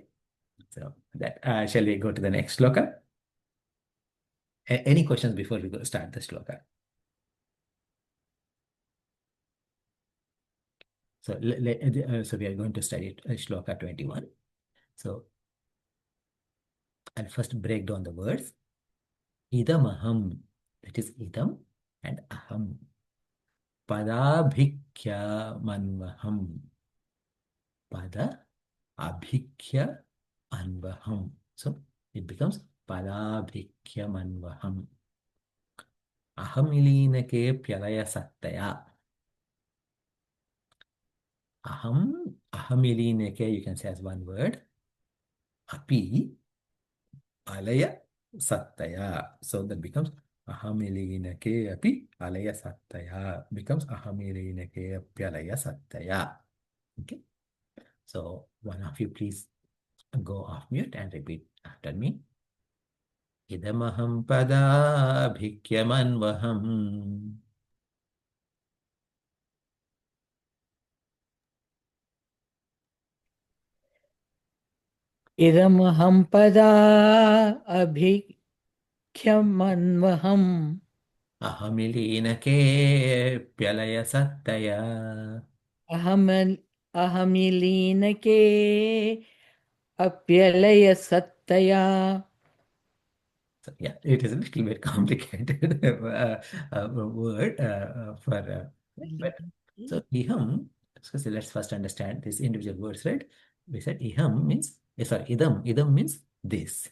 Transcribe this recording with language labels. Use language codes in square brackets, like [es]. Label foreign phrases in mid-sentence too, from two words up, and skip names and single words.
[en] So that shall we go to the next shloka? Any questions before we start the shloka? So, so we are going to study shloka 21. So I'll first break down the words. Idamaham, that is idam and aham. [sa] पदाभिख्य मन्वहम्. पद अभिख्य अन्वहम्. [en] So it becomes [sa] पदाभिख्य मन्वहम्. अहमिलीनके प्यलय सत्तया. Ahamilinake, [en] you can say as one word. [sa] अपि अलय सत्तया. [en] So that becomes [sa] अहमिलीनके अपि अलय सत्तया. Becomes अहमिलीनके अपि अलय सत्तया. [en] Okay. So one of you please go off mute and repeat after me. [sa] इदमहं पदाभिख्यमन्वहम्. इदमहं पदा अभिख्यमन्वहम् अहमिलीनके प्यलय सत्तया. अहम अहमिलीनके अप्यलयसत्तया. [en] So, yeah, it is a little bit complicated word for but so iham. So let's first understand these individual words, right? We said iham means sorry, idam means this.